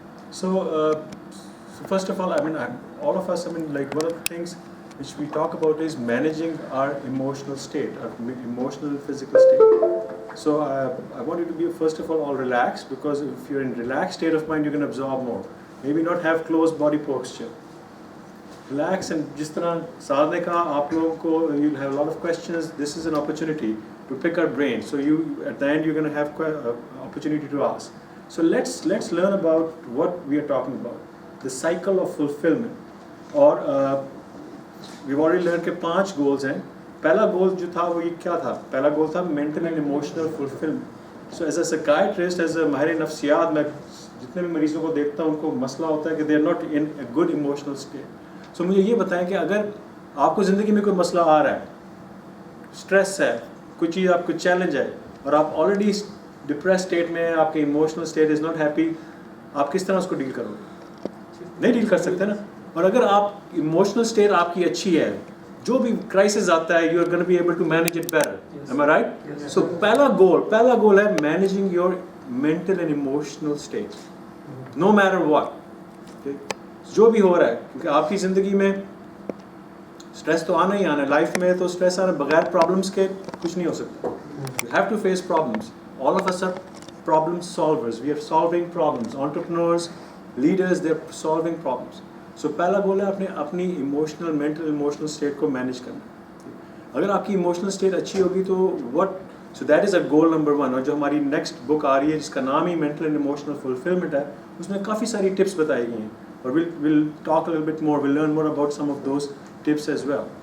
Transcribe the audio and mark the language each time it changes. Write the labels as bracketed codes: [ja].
[en] So first of all, all of us, like one of the things which we talk about is managing our emotional state, our emotional and physical state. So I want you to be first of all relaxed, because if you're in relaxed state of mind, you can absorb more. Maybe not have closed body posture. Relax, and [ur] جس طرح سعد نے کہا آپ لوگوں کو [en] you'll have a lot of questions. This is an opportunity to pick our brain. So you at the end you're going to have opportunity to ask. So let's learn about what we are talking about. The cycle of fulfillment. اور we've already learned کہ 5 goals ہیں. [ur] پہلا گول جو تھا وہ یہ کیا تھا؟ پہلا گول تھا [en] mental and emotional fulfillment. So as a [ur] psychiatrist, as a ماہر نفسیات، میں جتنے بھی مریضوں کو دیکھتا ہوں ان کو مسئلہ ہوتا ہے کہ [en] They are not in a good emotional state. [ur] سو مجھے یہ بتائیں کہ اگر آپ کو زندگی میں کوئی مسئلہ آ رہا ہے, اسٹریس ہے, کوئی چیز آپ کو چیلنج ہے, اور آپ آلریڈی ڈپریس اسٹیٹ میں ہیں, آپ کے emotional state [en] is not happy, [ur] آپ کس طرح اس کو ڈیل کرو گے؟ نہیں ڈیل کر سکتے نا. اور اگر آپ ایموشنل اسٹیٹ آپ کی اچھی ہے, جو بھی کرائسس آتا ہے, [en] You are gonna be able to manage it better. Am I right? So [ur] پہلا گول ہے [en] Managing your mental and emotional state no matter what. [ur] جو بھی ہو رہا ہے, کیونکہ آپ کی زندگی میں اسٹریس تو آنا ہی آنا ہے. لائف میں تو اسٹریس آنا بغیر پرابلمس کے کچھ نہیں ہو سکتا. [en] You have to face problems. All of us are problem solvers. We are solving problems. Entrepreneurs, leaders, they are solving problems. [ur] So پہلا گول ہے اپنی ایموشنل مینٹل ایموشنل اسٹیٹ کو مینیج کرنا. اگر آپ کی ایموشنل اسٹیٹ اچھی ہوگی تو [en] So that is a goal number 1. [ur] اور جو ہماری نیکسٹ بک آ رہی ہے جس کا نام ہی مینٹل اینڈ ایموشنل فلفلمنٹ ہے, اس میں کافی ساری ٹپس بتائی گئی ہیں, اور [en] we'll talk a little bit more, we'll learn more about some of those tips as well.